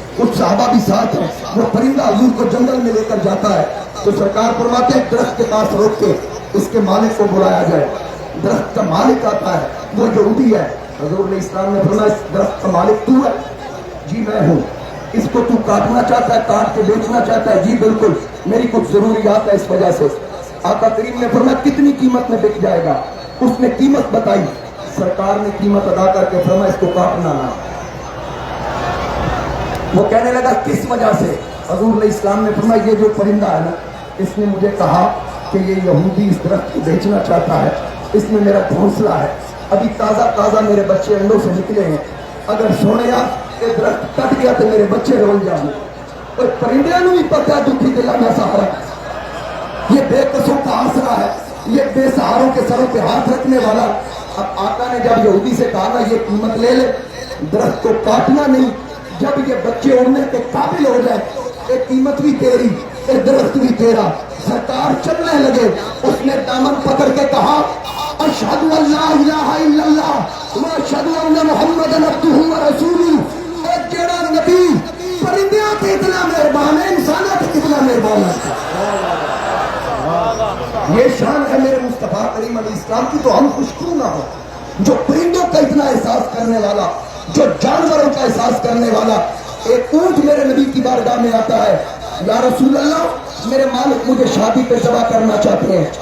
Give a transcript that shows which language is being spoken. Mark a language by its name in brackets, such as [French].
[Urdu] کچھ صحابہ بھی ساتھ ہیں. وہ پرندہ حضور کو جنگل میں لے کر جاتا ہے تو سرکار فرماتے ہیں درخت کے پاس روک کے اس کے مالک کو بلایا جائے. درخت کا مالک آتا ہے, وہ یہودی ہے. حضور علیہ السلام نے فرمایا, اس درخت کا مالک تو ہے؟ جی میں ہوں. اس کو تو کاٹنا چاہتا ہے, کاٹ کے بیچنا چاہتا ہے؟ جی بالکل, میری کچھ ضروریات ہے اس وجہ سے. آقا کریم نے فرمایا کتنی قیمت میں بک جائے گا؟ اس نے قیمت بتائی. سرکار نے قیمت ادا کر کے فرمایا اس کو کاٹنا نہ. وہ کہنے لگا کس وجہ سے؟ حضور علیہ السلام نے فرمایا یہ جو پرندہ ہے نا, اس نے مجھے کہا کہ یہ یہودی اس درخت کو بیچنا چاہتا ہے, اس میں میرا گھونسلہ ہے, ابھی تازہ میرے بچے انڈوں سے نکلے ہیں, اگر سونے یہ درخت کٹ گیا تو میرے بچے رول جاؤں. اور پرندے نے بھی پتا دکھی دلا میں سہارا, یہ بے قصوں کا آسرا ہے, یہ بے سہاروں کے سروں پہ ہاتھ رکھنے والا. اب آقا نے جب یہودی سے کہا نا یہ قیمت لے لے, درخت کو کاٹنا نہیں, جب یہ بچے اڑنے کے قابل ہو جائے, یہ قیمت بھی تیری, یہ درخت بھی تیرا. [Arabic] سرکار چلنے لگے, اس نے دامن پکڑ کے کہا اشہد ان لا الہ الا اللہ و اشہد ان محمد عبدہ و رسولہ. [Punjabi] اور جڑا نبی پرندیاں تے اتنا مہربان ہے, انسانوں تے کتنا مہربان ہے. [Urdu] یہ شان ہے میرے مصطفیٰ کریم علیہ السلام کی, تو ہم خوش کیوں نہ ہو. جو پرندوں کا اتنا احساس کرنے والا, جو جانوروں کا احساس کرنے والا. ایک اونٹ میرے نبی کی بارگاہ میں آتا ہے, یا رسول اللہ میرے مالک مجھے شادی پہ ذبح کرنا چاہتے ہیں.